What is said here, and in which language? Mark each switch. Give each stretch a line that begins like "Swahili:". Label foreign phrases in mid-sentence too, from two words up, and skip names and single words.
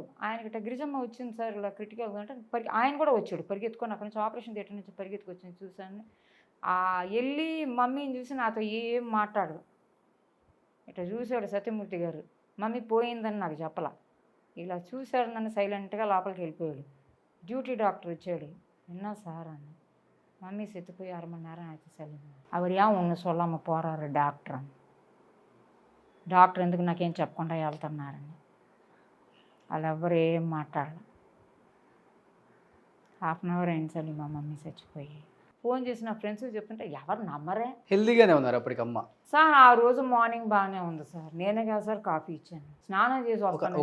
Telugu: ఆయనకి గిరిజమ్మ వచ్చింది సార్, ఇలా క్రిటికల్ అంటే ఆయన కూడా వచ్చాడు పరిగెత్తుకొని, అక్కడి నుంచి ఆపరేషన్ థియేటర్ నుంచి పరిగెత్తుకొచ్చింది. చూశాను. వెళ్ళి మమ్మీని చూసి నాతో ఏం మాట్లాడదు, ఇట్లా చూశాడు సత్యమూర్తి గారు. మమ్మీ పోయిందని నాకు చెప్పలా, ఇలా చూశాడు నన్ను, సైలెంట్గా లోపలికి వెళ్ళిపోయాడు.
English: duty doctor
Telugu: వచ్చాడు.
Tamil: என்ன சார் அண்ணா மம்மி செத்து போய் 1/2 மணி நேரம் ஆச்சு சொல்லுங்க. அவர் ஏன் ஒன்று சொல்லாமல் போகிறாரு
Telugu: డాక్టర్ ఎందుకు నాకేం చెప్పకుండా వెళ్తున్నారని. వాళ్ళు ఎవ్వరు ఏం మాట్లాడాలి. 1/2 hour అయింది సార్ మా మమ్మీ చచ్చిపోయి. ఫోన్ చేసి నా ఫ్రెండ్స్ చెప్తుంటే ఎవరు నమ్మరే. హెల్దీగానే ఉన్నారు అప్పటికి అమ్మ? సార్ ఆ రోజు మార్నింగ్ బాగానే ఉంది సార్, నేనే కాదు సార్ కాఫీ ఇచ్చాను, స్నానం చేసి వస్తాను.